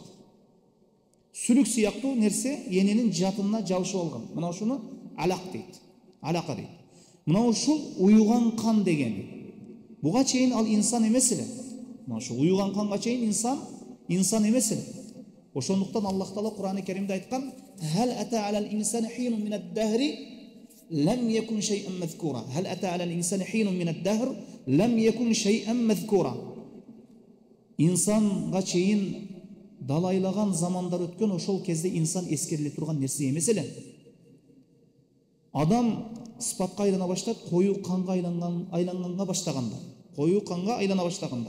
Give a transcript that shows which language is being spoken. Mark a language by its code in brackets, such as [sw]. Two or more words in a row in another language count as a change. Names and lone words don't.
[ky] Сүлүк сыяктуу нерсе эненин жатынына жабышып алган. Мына ушуну алак дейт. Алака дейт. Мына ушул уюган кан дегени. Буга чейин ал инсан эмес эле. Мына ушул уюган канга чейин инсан эмес эле. Ошондуктан Аллах Таала Кур'ан-ы Керимде айткан: [ar] "هل أتى على الإنسان حين من الدهر لم يكن شيئا مذكورا." هل أتى على الإنسان حين من الدهر لم يكن شيئا مذكورا. [ky] Инсанга чейин далайлаган замандар өткөн, ошол кезде инсан эскериле турган нерсе эмес эле. Адам сыпатка айлана баштап, коюу канга айланганга баштаганда, коюу канга айлана баштаганда.